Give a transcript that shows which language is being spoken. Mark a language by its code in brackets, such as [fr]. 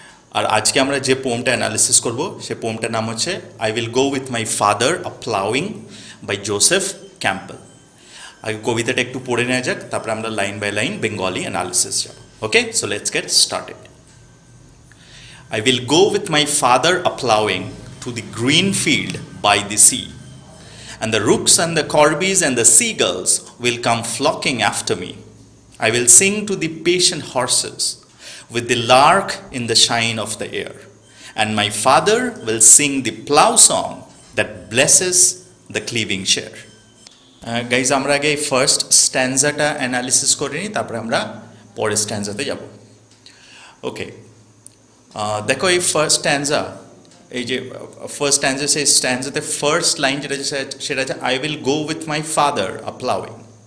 [bn] আর আজকে আমরা যে পোমটা অ্যানালিসিস করব সে পোমটার নাম হচ্ছে I will go with my father a-ploughing by Joseph Campbell. আগে কবিতাটা একটু পড়ে নেওয়া যাক, তারপরে আমরা line by line Bengali analysis যাব। [en] Okay, so let's get started. I will go with my father a-ploughing to the green field by the sea, and the rooks and the corbies and the seagulls will come flocking after me. I will sing to the patient horses with the lark in the shine of the air, and my father will sing the plough song that blesses the cleaving share. [bn] Guys, আমরা আগে first স্ট্যান্জাটা analysis করে নিই, তারপরে আমরা পরের স্ট্যান্জাতে যাব। ওকে, দেখো এই ফার্স্ট স্ট্যান্জা, এই যে ফার্স্ট স্ট্যান্জা, সেই স্ট্যান্জাতে ফার্স্ট লাইন যেটা সেটা হচ্ছে I will go with my father a-ploughing।